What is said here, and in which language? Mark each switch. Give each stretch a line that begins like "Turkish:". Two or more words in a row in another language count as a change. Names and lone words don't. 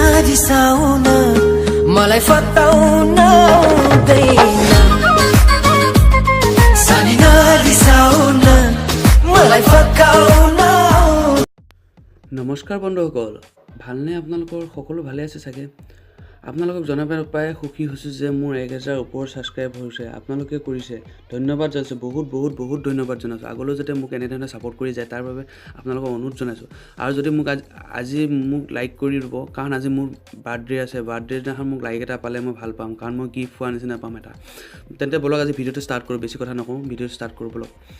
Nepali: रिसाउन मलाई फताउन आउँदैन सानी नरिसाउन मलाई फकाउन
Assamese: नमस्कार बন্ধুসকল ভালনে আপোনালোকৰ সকলো ভালে আছে চাগে আপোনালোকক জনাব পাই সুখী হৈছো যে মোৰ 1000 ওপৰ সাবস্ক্ৰাইব হৈছে আপোনালোকে কৰিছে ধন্যবাদ জনাইছো বহুত ধন্যবাদ জনাইছো আগলৈ যাতে মোক এনে ধৰণে সাপোৰ্ট কৰি যায় তাৰ বাবে আপোনালোকক অনুৰোধ জনাইছো আৰু যদি মোক আজি মোক লাইক কৰি দিব কাৰণ আজি মোৰ বাৰ্থডে আছে বাৰ্থডে দিনাখন মোক লাইক এটা পালে মই ভাল পাম কাৰণ মই গিফ্ট পোৱা নিচিনা পাম এটা তেন্তে বলক আজি ভিডিওটো ষ্টাৰ্ট কৰো বেছি কথা নকওঁ ভিডিওটো ষ্টাৰ্ট কৰো বলক